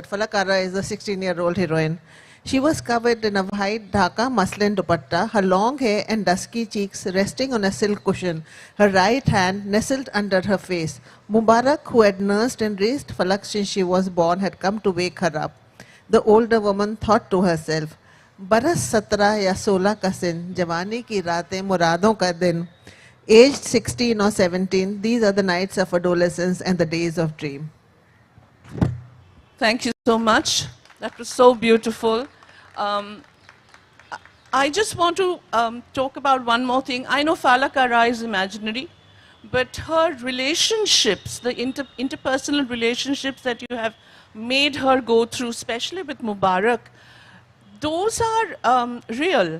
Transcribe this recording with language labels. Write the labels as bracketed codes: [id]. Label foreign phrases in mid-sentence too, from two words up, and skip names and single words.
[en] Falakara is a 16-year-old heroine. She was covered in a white Dhaka muslin dupatta, her long hair and dusky cheeks resting on a silk cushion, her right hand nestled under her face. Mubarak, who had nursed and raised Falak since she was born, had come to wake her up. The older woman thought to herself, [ur] برس 17 یا 16 کا سن، جوانی کی راتیں مرادوں کا دن. [en] Aged 16 or 17, these are the nights of adolescence and the days of dream. Thank you so much. That was so beautiful. I just want to talk about one more thing. I know Falakara is imaginary, but her relationships, the interpersonal relationships that you have made her go through, especially with Mubarak, those are real.